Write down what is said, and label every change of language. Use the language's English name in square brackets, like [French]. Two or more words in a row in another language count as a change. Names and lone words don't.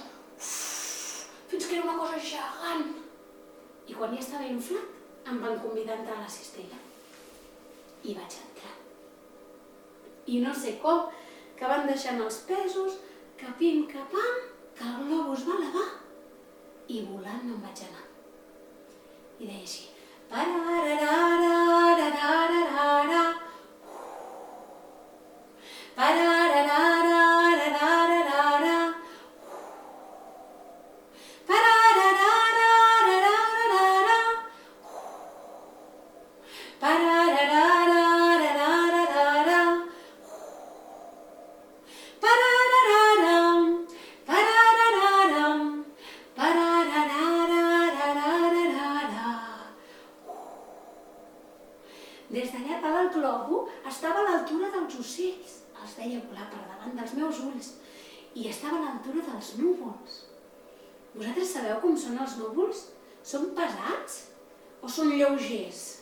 [Catalan] Fins que era una cosa gegant. I quan ja estava inflat, em van convidar a entrar a la cistella. I vaig entrar. I no sé com, que van deixant els pesos, capim, capam, que el globo es va elevar i volant me'n vaig anar. I deia així, parararararararara, parararararararara, parararararararara, parararararararara, pararararam, pararararam, parararararararara. Des d'allà dalt el globo estava a l'altura dels ocells. Els veia volar per davant dels meus ulls i estava a l'altura dels núvols. Vosaltres sabeu com són els núvols? Són pesats o són lleugers?